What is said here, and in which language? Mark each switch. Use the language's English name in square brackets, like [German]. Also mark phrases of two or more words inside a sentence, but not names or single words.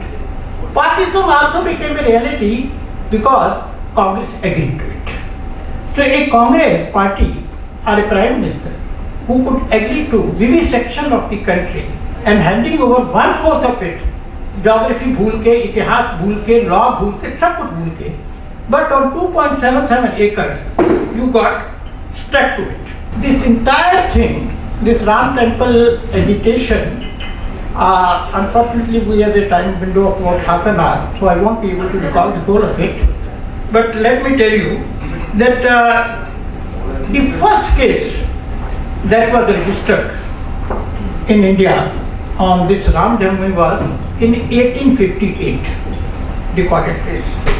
[English] Pakistan also became a reality because Congress agreed to it. So a Congress party or a Prime Minister who could agree to vivisection of the country and handing over 1/4 of it, geography [Hindi] भूल के, इतिहास भूल के, [English] law [Hindi] भूल के, सब कुछ भूल के, [English] but on 2.77 acres, you got stuck to it. This entire thing, this Ram temple agitation, unfortunately we have a time window of about half an hour, so I won't be able to recall the whole of it. But let me tell you that the first case that was registered in India on this Ram Janpath was in 1858, recorded case.